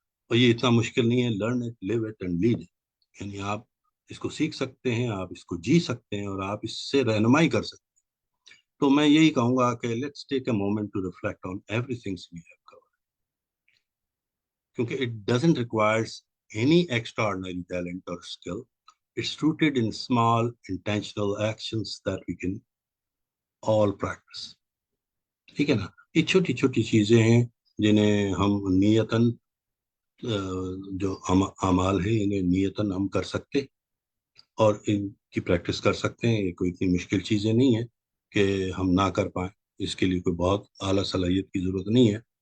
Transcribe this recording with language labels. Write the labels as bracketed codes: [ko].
[ur] اور یہ اتنا مشکل نہیں ہے. [en] Learn it, live it and lead it. [ur] یعنی آپ اس کو سیکھ سکتے ہیں، آپ اس کو جی سکتے ہیں، اور آپ اس سے رہنمائی کر سکتے ہیں. تو میں یہی کہوں گا کہ [en] Let's take a moment to reflect on every things we have covered, کیونکہ it doesn't requires any extra ordinary talent اور skill. It's rooted in small intentional actions that we can all practice. [ur] ٹھیک ہے نا. یہ چھوٹی چھوٹی چیزیں ہیں جنہیں ہم نیتاً، جو اعمال ہیں انہیں نیتاً ہم کر سکتے اور ان کی پریکٹس کر سکتے ہیں. یہ کوئی اتنی مشکل چیزیں نہیں ہیں کہ ہم نہ کر پائیں. اس کے لیے کوئی بہت اعلیٰ صلاحیت کی ضرورت نہیں ہے.